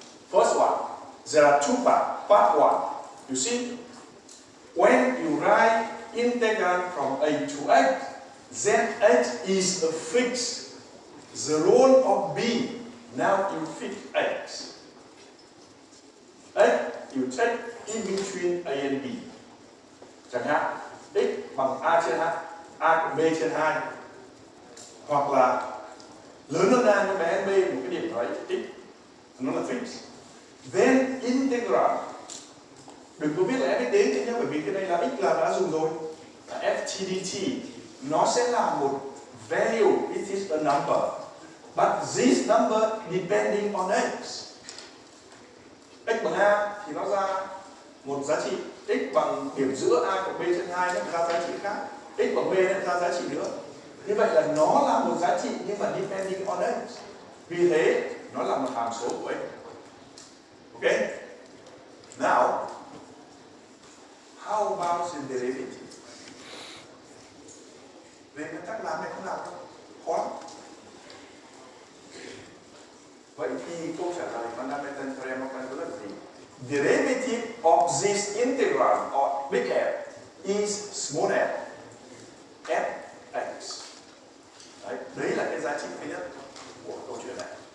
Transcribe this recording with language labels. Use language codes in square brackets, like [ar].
[en] First one, there are two parts. Part one, you see, when you write integral from a to h, then h is a fixed. The role of b, now you fix x. H you take in between a and b. [vi] Chẳng hạn, x bằng a trên h, a cộng b trên 2. Hoặc là lớn hơn a nhưng bé hơn b một cái điểm đấy, x, nó là fix. [en] Then integral, [vi] đừng có viết là f đến thế nhé, bởi vì cái đây là x là đã dùng rồi. FTDT, nó sẽ là một value, [en] it is a number. But this number depending on x. [vi] X bằng a thì nó ra một giá trị, x bằng điểm giữa a cộng b trên 2 nó ra giá trị khác, x bằng b nó ra giá trị nữa. Như vậy là nó là một giá trị nhưng mà [en] depending on x. [vi] Vì thế nó là một hàm số của x. [en] Okay? Now, how about the derivative? [vi] Về nguyên tắc làm này không làm đâu, khó lắm. Vậy thì câu trả lời fundamental theorem of calculus là gì? [en] Derivative of this integral of big F is small f, fx. [vi] Đấy là cái giá trị thứ nhất của câu chuyện này.